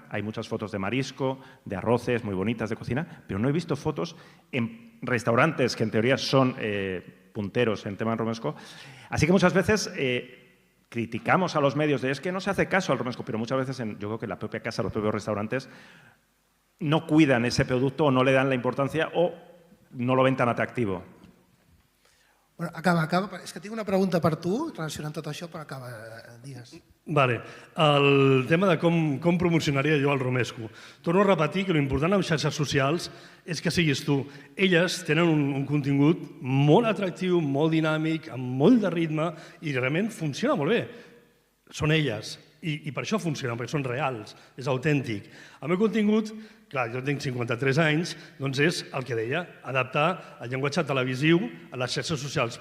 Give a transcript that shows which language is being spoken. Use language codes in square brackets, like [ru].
[es] Hay muchas fotos de marisco, de arroces muy bonitas de cocina, pero no he visto fotos en restaurantes que en teoría son punteros en tema de romesco. Así que muchas veces criticamos a los medios de es que no se hace caso al romesco, pero muchas veces yo creo que en la propia casa, los propios restaurantes no cuidan ese producto o no le dan la importancia o no lo ven tan atractivo. Bueno, acaba. [ca] És que tinc una pregunta per tu relacionant tot això, però acaba, digues. Vale. El tema de com promocionaria jo el romesco. Torno a repetir que l'important en xarxes socials és que siguis tu. Elles tenen un contingut molt atractiu, molt dinàmic, amb molt de ritme i realment funciona molt bé. Són elles. I per això funcionen, perquè són reals, és autèntic. El meu contingut, clar, jo tinc 53 anys, doncs és el que deia, adaptar el llenguatge televisiu a les xarxes socials.